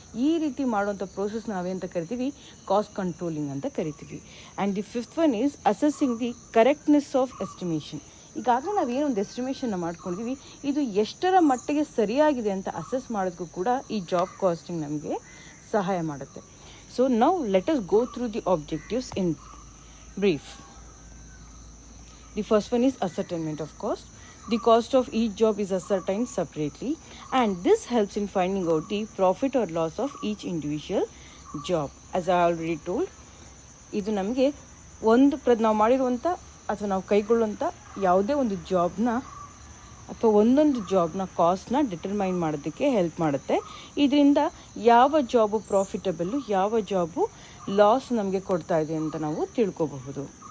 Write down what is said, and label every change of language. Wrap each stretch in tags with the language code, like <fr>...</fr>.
<kn>ಈ ರೀತಿ ಮಾಡುವಂಥ ಪ್ರೋಸೆಸ್ ನಾವೇಂತ ಕರಿತೀವಿ, ಕಾಸ್ಟ್ ಕಂಟ್ರೋಲಿಂಗ್ ಅಂತ ಕರಿತೀವಿ.</kn> <en>And the fifth one is assessing the correctness of estimation.</en> <kn>ಈಗಾಗಲೇ ನಾವೇನೊಂದು ಎಸ್ಟಿಮೇಷನ್ನ ಮಾಡ್ಕೊಂಡಿದ್ದೀವಿ, ಇದು ಎಷ್ಟರ ಮಟ್ಟಿಗೆ ಸರಿಯಾಗಿದೆ ಅಂತ ಅಸೆಸ್ ಮಾಡೋದಕ್ಕೂ ಕೂಡ ಈ ಜಾಬ್ ಕಾಸ್ಟಿಂಗ್ ನಮಗೆ ಸಹಾಯ ಮಾಡುತ್ತೆ.</kn> <en>So now let us go through the objectives in brief. The first one is ascertainment of cost. The cost of each job is ascertained separately and this helps in finding out the profit or loss of each individual job. As I already told,</en> <kn>ಇದು ನಮಗೆ ನಾವು ಮಾಡಿರುವಂಥ ಅಥವಾ ನಾವು ಕೈಗೊಳ್ಳುವಂಥ ಯಾವುದೇ ಒಂದು ಜಾಬ್ನ ಅಥವಾ ಒಂದೊಂದು ಜಾಬ್ನ ಕಾಸ್ಟ್ನ ಡಿಟರ್ಮೈನ್ ಮಾಡೋದಕ್ಕೆ ಹೆಲ್ಪ್ ಮಾಡುತ್ತೆ. ಇದರಿಂದ ಯಾವ ಜಾಬು ಪ್ರಾಫಿಟಬಲ್ಲು, ಯಾವ ಜಾಬು ಲಾಸ್ ನಮಗೆ ಕೊಡ್ತಾ ಇದೆ ಅಂತ ನಾವು ತಿಳ್ಕೋಬಹುದು.</kn>